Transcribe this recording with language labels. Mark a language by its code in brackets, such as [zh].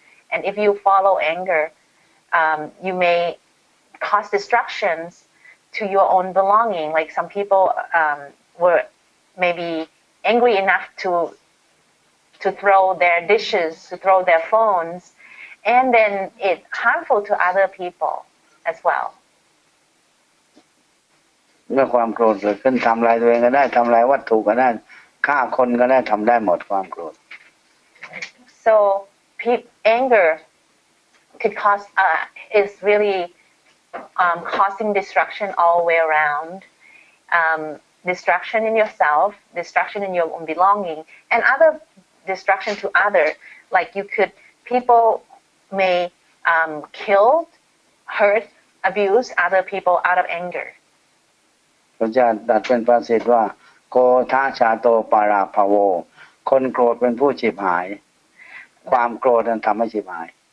[en] And if you follow anger, you may cause destructions to your own belonging. Like some people were maybe angry enough to throw their dishes, to throw their phones, and then it's harmful to other people as well. [th] เมื่อความโกรธเกิดขึ้นทำลายตัวเองก็ได้ทำลายวัตถุก็ได้ฆ่าคนก็ได้ทำได้หมดความโกรธ [en] So anger could cause is really causing destruction all the way around, destruction in yourself, destruction in your own belonging, and other destruction to other. Like people may kill, hurt, abuse other people out of anger. [th] พระเจ้าตรัสเป็นภาษิตว่าโกธาชาโตปาราภโวคนโกรธเป็นผู้ฉิบหาย ความโกรธนั้นทำให้ฉิบหาย